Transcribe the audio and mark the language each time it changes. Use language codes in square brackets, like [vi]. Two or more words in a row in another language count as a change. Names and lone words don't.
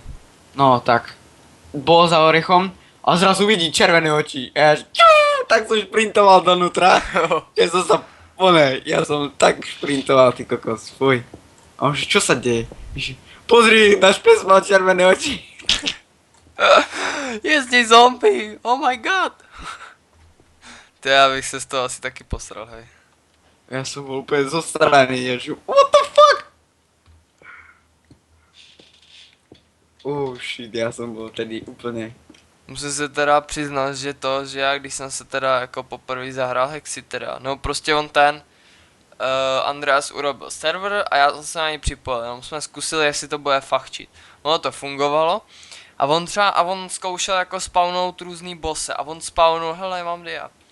[sk] No tak, bol za orechom a zrazu vidí červené oči a ja tak som šprintoval donútra, že som sa, ja som tak šprintoval, ty kokos, fuj. A on že čo sa deje? Že, pozri, náš pes mal červené oči. [cs] Je z něj zombie, [en] oh my god. [cs] To já bych se z toho asi taky posral, [sk] hej. Ja som bol úplne zostraný, že [en] what the fuck? [sk] Shit, ja som bol tedy úplne... [cs] Musím se teda přiznat, že já když jsem se teda jako poprvé zahrál Hexy teda, no prostě on Andreas urobil server a já jsem se na něj připojil, jenom jsme zkusili, jestli to bude fachčit. Ono to fungovalo a on zkoušel jako spawnout různý bosse a on spawnul, hele mám dia.